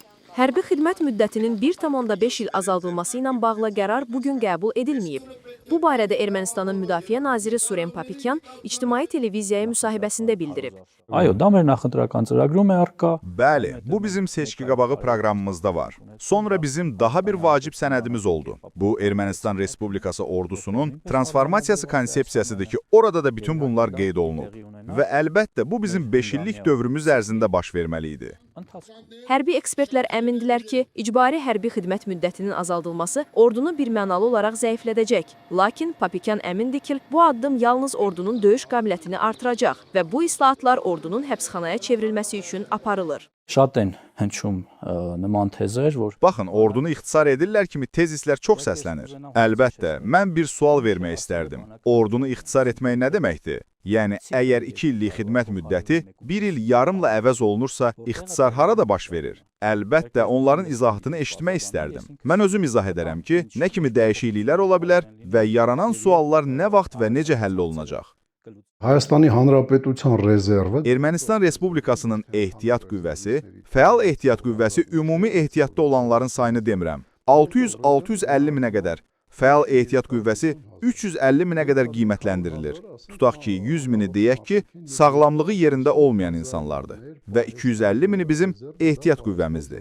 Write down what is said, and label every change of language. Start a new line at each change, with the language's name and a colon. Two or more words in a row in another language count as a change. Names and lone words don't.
Azerbaijani: Hərbi xidmət müddətinin 1,5 il azaldılması ilə bağlı qərar bugün qəbul edilməyib. Bu barədə Ermənistanın Müdafiə naziri Surен Papikyan ictimai televiziyaya müsahibəsində bildirib.
Armenian: Այո, դա մեր նախընտրական ծրագրում է առկա։
Azerbaijani: Bəli, bu bizim seçki qabağı proqramımızda var. Sonra bizim daha bir vacib sənədimiz oldu. Bu Ermənistan Respublikası ordusunun transformasiyası konsepsiyasıdır ki, orada da bütün bunlar qeyd olunub. Və əlbəttə, bu bizim 5 illik dövrümüz ərzində baş verməli idi. Hərbi ekspertlər əmindilər ki, icbari hərbi xidmət müddətinin azaldılması ordunu birmənalı olaraq zəiflədəcək. Lakin Papikyan əmindir ki, bu addım yalnız ordunun döyüş qabiliyyətini artıracaq və bu islahatlar ordunun həbsxanaya çevrilməsi üçün aparılır.
Armenian: Շատ են հնչում նման թեզեր, որ
Azerbaijani: Baxın, ordunu ixtisar edirlər kimi tezislər çox səslənir. Əlbəttə, mən bir sual vermək istərdim. Ordunu ixtisar etmək nə deməkdir? Yəni, əgər 2 illik xidmət müddəti 1 il yarımla əvəz olunursa, ixtisar harada baş verir? Əlbəttə, onların izahatını eşitmək istərdim. Mən özüm izah edərəm ki, nə kimi dəyişikliklər ola bilər və yaranan suallar nə vaxt və necə həll olunacaq?
Armenian: Հայաստանի Հանրապետության ռեզերվը
Azerbaijani: Ermənistan Respublikasının ehtiyat qüvvəsi, fəal ehtiyat qüvvəsi ümumi ehtiyatda olanların sayını demirəm. 600-650 minə qədər, fəal ehtiyat qüvvəsi 350 minə qədər qiymətləndirilir. Tutaq ki, 100 mini deyək ki, sağlamlığı yerində olmayan insanlardır və 250 mini bizim ehtiyat qüvvəmizdir.